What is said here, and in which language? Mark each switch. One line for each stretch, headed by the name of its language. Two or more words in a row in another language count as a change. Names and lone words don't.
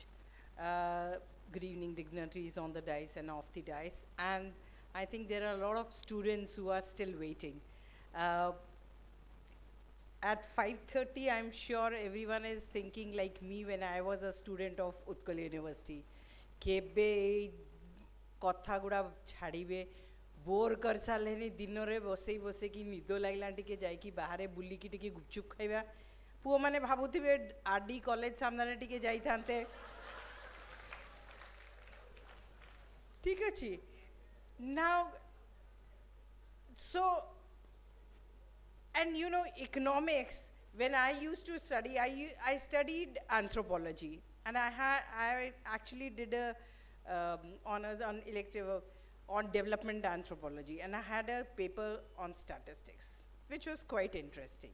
English: Good evening, dignitaries on the dais and off the dais. And I think there are a lot of students who are still waiting. At 5:30, I'm sure everyone is thinking like me when I was a student of Utkal University.
Odia: କେବେ କଥା ଗୁଡ଼ା ଛାଡ଼ିବେ ବୋରେ କର ସାଲେନି ଦିନରେ ବସି ବସି କି ନିଦ ଲାଗିଲା ଟିକେ ଯାଇ କି ବାହାରେ ବୁଲି କି ଟିକେ ଗୁପଚୁପ ଖାଇବା ପୁଅ ମାନେ ଭାବୁଥିବେ RD college ସାମ୍ନାରେ ଟିକେ ଯାଇ ଠାଣ୍ଟେ ଠିକ ଅଛି.
English: Now, so, and you know, economics, when I used to study, I studied anthropology, and I actually did a honors on elective on development anthropology, and I had a paper on statistics, which was quite interesting.